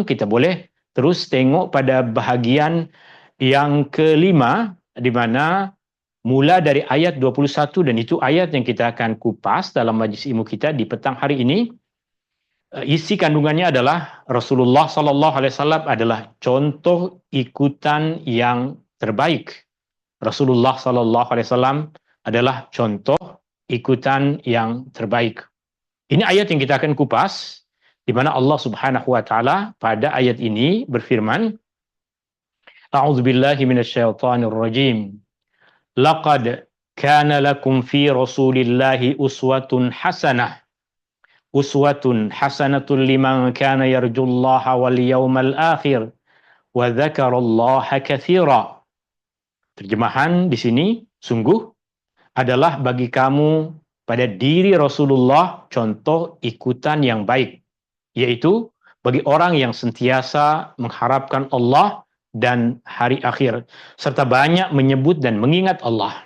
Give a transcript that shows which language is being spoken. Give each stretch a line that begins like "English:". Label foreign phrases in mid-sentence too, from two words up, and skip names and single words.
Malay: Kita boleh terus tengok pada bahagian yang kelima, di mana mula dari ayat 21, dan itu ayat yang kita akan kupas dalam majlis ilmu kita di petang hari ini. Isi kandungannya adalah Rasulullah
Arabic: صلى الله عليه وسلم
Malay: adalah contoh ikutan yang terbaik. Rasulullah
Arabic: صلى الله عليه وسلم
Malay: adalah contoh ikutan yang terbaik. Ini ayat yang kita akan kupas, di mana Allah
Arabic: سبحانه وتعالى
Malay: pada ayat ini berfirman,
Arabic: أعوذ بالله من الشيطان الرجيم. لقد كان لكم في رسول الله أسوة حسنة. أسوة حسنة لمن كان يرجو الله واليوم الآخر وذكر الله كثيرا.
Malay: Terjemahan di sini, sungguh adalah bagi kamu pada diri Rasulullah contoh ikutan yang baik, yaitu bagi orang yang sentiasa mengharapkan Allah dan hari akhir, serta banyak menyebut dan mengingat Allah.